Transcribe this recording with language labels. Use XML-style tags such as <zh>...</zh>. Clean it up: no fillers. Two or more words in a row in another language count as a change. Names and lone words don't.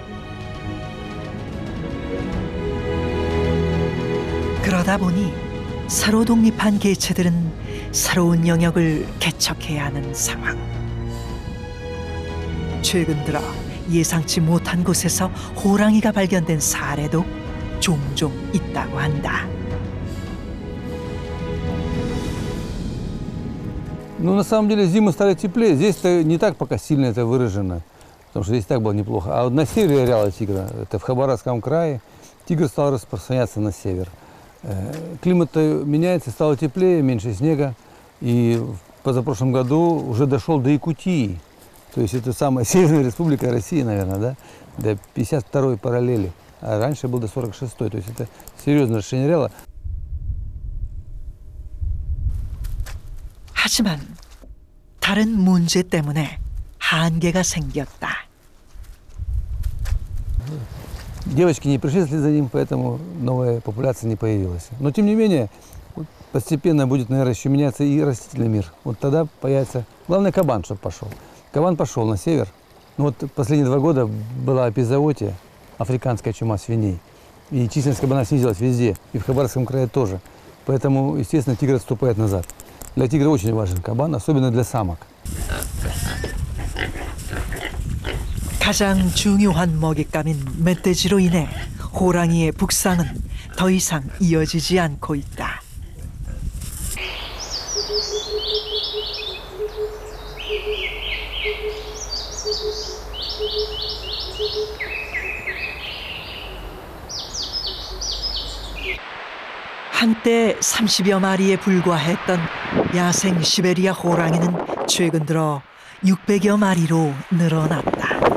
<ko>그러다 보니 새로 독립한 개체들은 새로운 영역을 개척해야 하는 상황. 최근 들어 예상치 못한 곳에서 호랑이가 발견된 사례도 종종 있다고 한다.</ko> <ru>Ну, на самом деле, зимы стали теплее. Здесь-то не так пока сильно это выражено, потому что здесь так было неплохо. А вот на севере ареала тигра, это в Хабаровском крае, тигр стал распространяться на север. Климат меняется, стало теплее, меньше снега. И в позапрошлом году уже дошел до Якутии. То есть это самая Северная Республика России, наверное, да? До 52-й параллели. А раньше был до 46-й. То есть это серьезное расширение ареала.</ru> <ko>하지만 다른 문제 때문에 한계가 생겼다.</ko> <ru>Девочки не пришли вслед за ним, поэтому новая популяция не появилась. Но тем не менее, постепенно будет, наверное, еще меняться и растительный мир. Вот тогда появится... Главное, кабан, чтобы пошел. Кабан пошел на север. Ну, вот последние 2 года была эпизоотия, африканская чума свиней. И численность кабана снизилась везде, и в Хабаровском крае тоже. Поэтому, естественно, тигр отступает назад. Для тигра очень важен кабан, особенно для самок.</ru> <ko>가장 중요한 먹잇감인 멧돼지로 인해 호랑이의 북상은 더 이상 이어지지 않고 있다. 한때 30여 마리에 불과했던 야생 시베리아 호랑이는 최근 들어 600여 마리로 늘어났다.</ko>